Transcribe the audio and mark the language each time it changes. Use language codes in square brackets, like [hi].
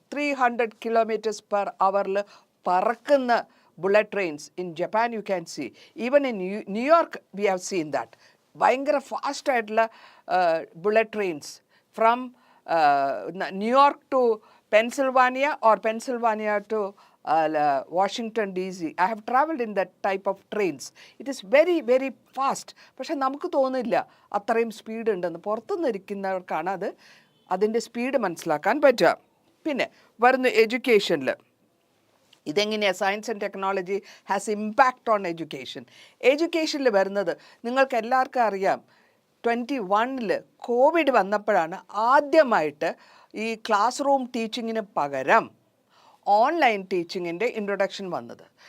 [ml] 300 km/h പറക്കുന്ന bullet trains. [en] In Japan you can see, even in New York we have seen that. [ml] ഭയങ്കര ഫാസ്റ്റായിട്ടുള്ള [en] Bullet trains from New York to Pennsylvania or Pennsylvania to Washington DC. I have travelled in that type of trains. It is very very fast. [ml] പക്ഷെ നമുക്ക് തോന്നില്ല അത്രയും speed ഉണ്ടെന്ന്. പുറത്തുനിന്നിരിക്കുന്നവർക്കാണ് അതിൻ്റെ speed മനസ്സിലാക്കാൻ പറ്റുക. പിന്നെ വരുന്ന എഡ്യൂക്കേഷനിൽ ഇതെങ്ങനെയാണ് [en] Science and technology has impact on education. [ml] എഡ്യൂക്കേഷനിൽ വരുന്നത് നിങ്ങൾക്ക് എല്ലാവർക്കും അറിയാം, 2021 കോവിഡ് വന്നപ്പോഴാണ് ആദ്യമായിട്ട് ഈ ക്ലാസ് റൂം ടീച്ചിങ്ങിന് പകരം ഓൺലൈൻ ടീച്ചിങ്ങിൻ്റെ ഇൻട്രൊഡക്ഷൻ വന്നത്.